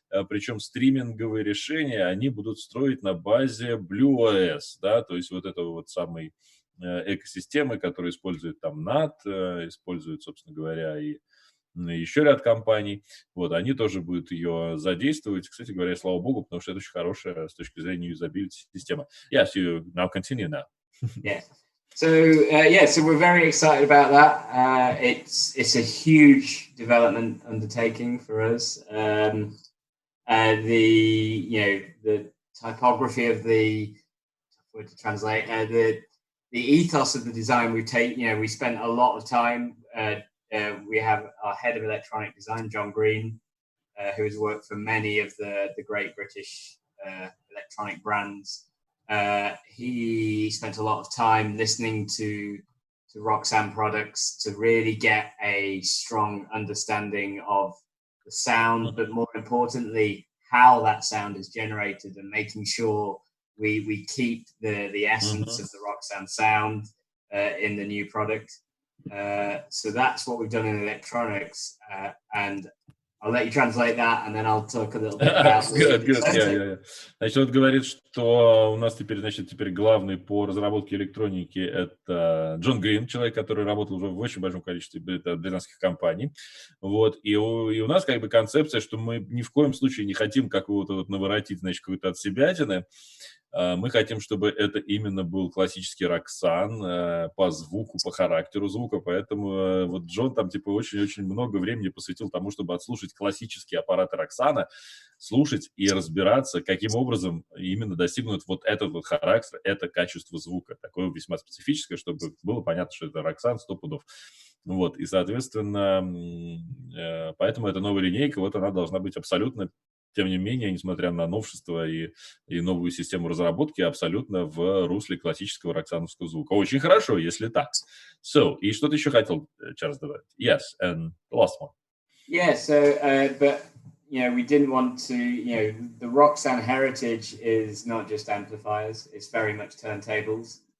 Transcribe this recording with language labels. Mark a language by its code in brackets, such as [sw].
[ru] Причем стриминговые решения, они будут строить на базе Blue OS, да, то есть вот этого вот самой экосистемы, которая использует там NAT, использует, собственно говоря, и еще ряд компаний. Вот, они тоже будут ее задействовать. Кстати говоря, слава богу, потому что это очень хорошая с точки зрения юзабилити система. [en] Yes, you now continue now. Yeah. So we're very excited about that. It's a huge development undertaking for us. The typography of the word to translate the ethos of the design we spent a lot of time. We have our head of electronic design, John Green, who has worked for many of the great British electronic brands. He spent a lot of time listening to Roxanne products to really get a strong understanding of the sound, but more importantly, how that sound is generated, and making sure we keep the essence of the Roxanne sound in the new product. So that's what we've done in electronics, and I'll let you translate that, and then I'll talk a little bit about Good. Yeah. [ru] Значит, вот говорит, что у нас теперь главный по разработке электроники это Джон Грин, человек, который работал уже в очень большом количестве британских компаний. Вот. И у нас как бы концепция, что мы ни в коем случае не хотим какого-то вот наворотить, значит, какой-то отсебятины. Мы хотим, чтобы это именно был классический Роксан по звуку, по характеру звука, поэтому вот Джон там типа очень-очень много времени посвятил тому, чтобы отслушать классические аппараты Роксана, слушать и разбираться, каким образом именно достигнут вот этот вот характер, это качество звука, такое весьма специфическое, чтобы было понятно, что это Роксан 100 пудов. Вот, и, соответственно, поэтому эта новая линейка, вот она должна быть абсолютно, тем не менее, несмотря на новшества и новую систему разработки, абсолютно в русле классического роксановского звука. Очень хорошо, если так. So, и что ты еще хотел, Чарльз, добавить? [en] Yes, and the last one. Yeah, but, we didn't want to, the Roxanne heritage is not just amplifiers, it's very much turntables.